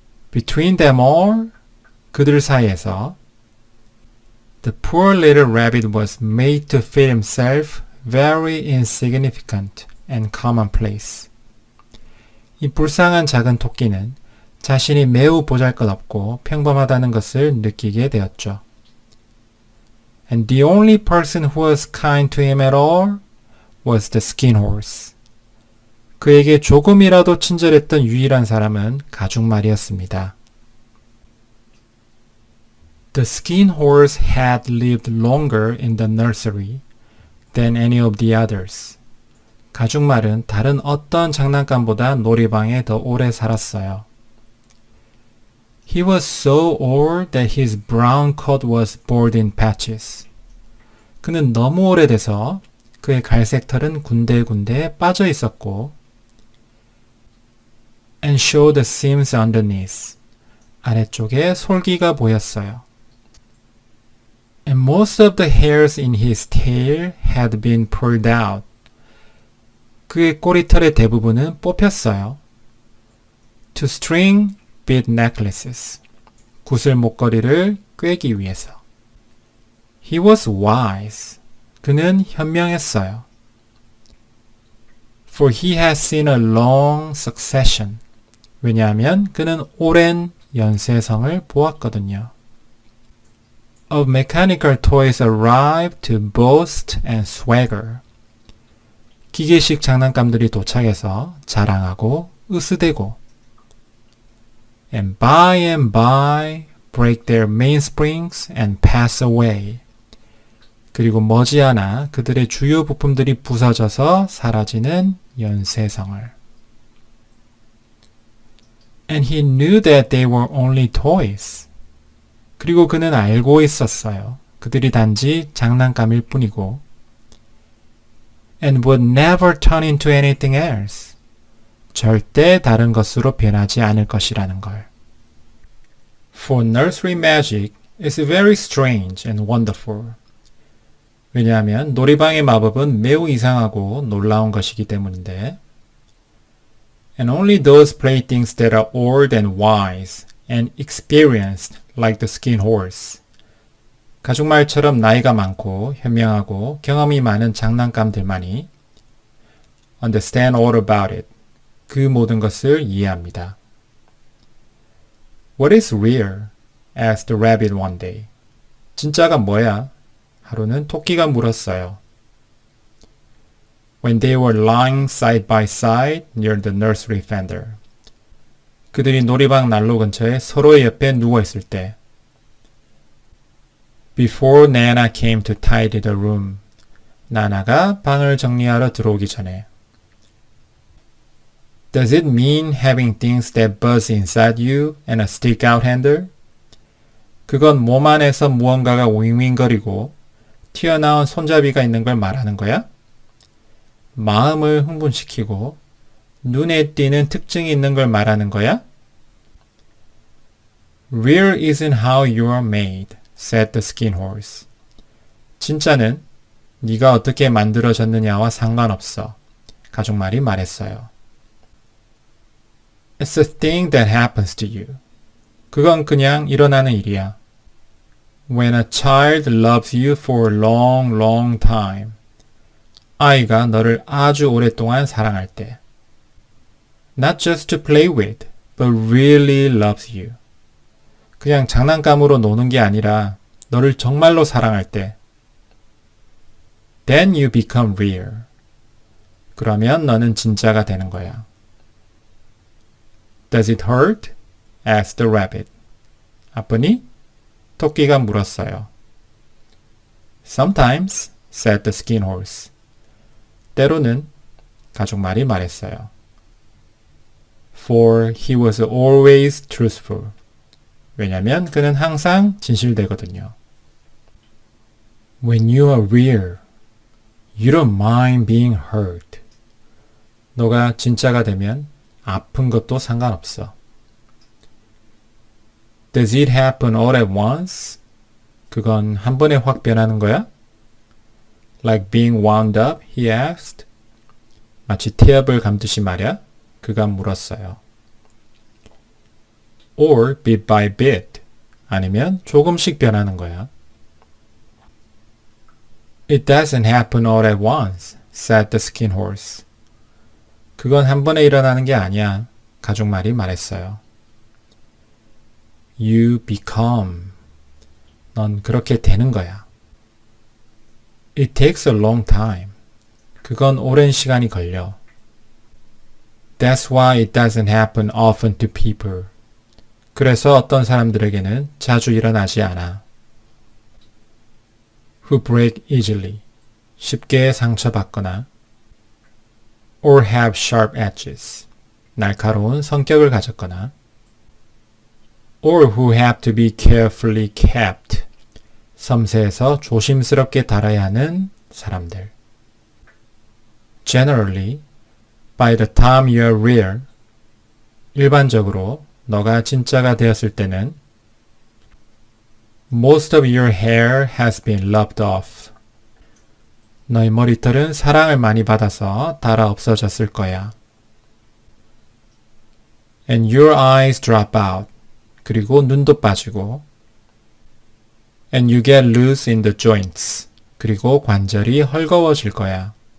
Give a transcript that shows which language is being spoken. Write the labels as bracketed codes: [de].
[en] Between them all, [ko] 그들 사이에서 [en] the poor little rabbit was made to feel himself very insignificant and commonplace. [ko] 이 불쌍한 작은 토끼는 자신이 매우 보잘것없고 평범하다는 것을 느끼게 되었죠. [en] And the only person who was kind to him at all was the skin horse. [ko] 그에게 조금이라도 친절했던 유일한 사람은 가죽말이었습니다. [en] The skin horse had lived longer in the nursery than any of the others. [ko] 가죽말은 다른 어떤 장난감보다 놀이방에 더 오래 살았어요. [en] He was so old that his brown coat was bald in patches. [ko] 그는 너무 오래돼서 그의 갈색 털은 군데군데 빠져 있었고 [en] and showed the seams underneath. [ko] 아래쪽에 솔기가 보였어요. [en] And most of the hairs in his tail had been pulled out. [ko] 그의 꼬리털의 대부분은 뽑혔어요. [en] To string bead necklaces. [ko] 구슬 목걸이를 꿰기 위해서. [en] He was wise. [ko] 그는 현명했어요. [en] For he had seen a long succession. [ko] 왜냐하면 그는 오랜 연쇄성을 보았거든요. [en] Of mechanical toys arrived to boast and swagger. [ko] 기계식 장난감들이 도착해서 자랑하고 으스대고 [en] and by break their mainsprings and pass away. [ko] 그리고 머지않아 그들의 주요 부품들이 부서져서 사라지는 연쇄성을. [en] And he knew that they were only toys. [ko] 그리고 그는 알고 있었어요. 그들이 단지 장난감일 뿐이고 [en] and would never turn into anything else. [ko] 절대 다른 것으로 변하지 않을 것이라는 걸. [en] For nursery magic is very strange and wonderful. [ko] 왜냐하면 놀이방의 마법은 매우 이상하고 놀라운 것이기 때문인데 [en] And only those playthings that are old and wise and experienced like the skin horse. [ko] 가죽말처럼 나이가 많고 현명하고 경험이 많은 장난감들만이 [en] understand all about it. [ko] 그 모든 것을 이해합니다. [en] What is real? asked the rabbit one day. [ko] 진짜가 뭐야? 하루는 토끼가 물었어요. [en] When they were lying side by side near the nursery fender. [ko] 그들이 놀이방 난로 근처에 서로의 옆에 누워 있을 때. [en] Before Nana came to tidy the room. [ko] 나나가 방을 정리하러 들어오기 전에. [en] Does it mean having things that buzz inside you and a stick-out handle? [ko] 그건 몸 안에서 무언가가 윙윙거리고 튀어나온 손잡이가 있는 걸 말하는 거야? 마음을 흥분시키고 눈에 띄는 특징이 있는 걸 말하는 거야? [en] Real isn't how you're made, said the skin horse. [ko] 진짜는 네가 어떻게 만들어졌느냐와 상관없어. 가족말이 말했어요. [en] It's a thing that happens to you. [ko] 그건 그냥 일어나는 일이야. [en] When a child loves you for a long, long time. [ko] 아이가 너를 아주 오랫동안 사랑할 때. [en] Not just to play with, but really loves you. [ko] 그냥 장난감으로 노는 게 아니라 너를 정말로 사랑할 때. [en] Then you become real. [ko] 그러면 너는 진짜가 되는 거야. [en] Does it hurt? asked the rabbit. [ko] 아프니? 토끼가 물었어요. [en] Sometimes, said the skin horse. [ko] 때로는 가족말이 말했어요. [en] For he was always truthful. [ko] 왜냐면 그는 항상 진실되거든요. [en] When you are real, you don't mind being hurt. [ko] 너가 진짜가 되면 아픈 것도 상관없어. [en] Does it happen all at once? [ko] 그건 한 번에 확 변하는 거야? [en] Like being wound up, he asked. [ko] 마치 태엽을 감듯이 말이야? 그가 물었어요. [en] Or bit by bit. [ko] 아니면 조금씩 변하는 거야. [en] It doesn't happen all at once, said the skin horse. [ko] 그건 한 번에 일어나는 게 아니야. 가족말이 말했어요. [en] You become. [ko] 넌 그렇게 되는 거야. [en] It takes a long time. [ko] 그건 오랜 시간이 걸려. [en] That's why it doesn't happen often to people. [ko] 그래서 어떤 사람들에게는 자주 일어나지 않아. [en] Who break easily. [ko] 쉽게 상처받거나 [en] or have sharp edges. [ko] 날카로운 성격을 가졌거나 [en] or who have to be carefully kept. [ko] 섬세해서 조심스럽게 다뤄야 하는 사람들. [en] Generally, by the time you're real, [ko] 일반적으로 너가 진짜가 되었을 때는 [en] most of your hair has been lopped off. [ko] 너의 머리털은 사랑을 많이 받아서 닳아 없어졌을 거야. [en] And your eyes drop out. [ko] 그리고 눈도 빠지고 [en] And you get loose in the joints. [ko] 그리고 관절이 헐거워질 거야.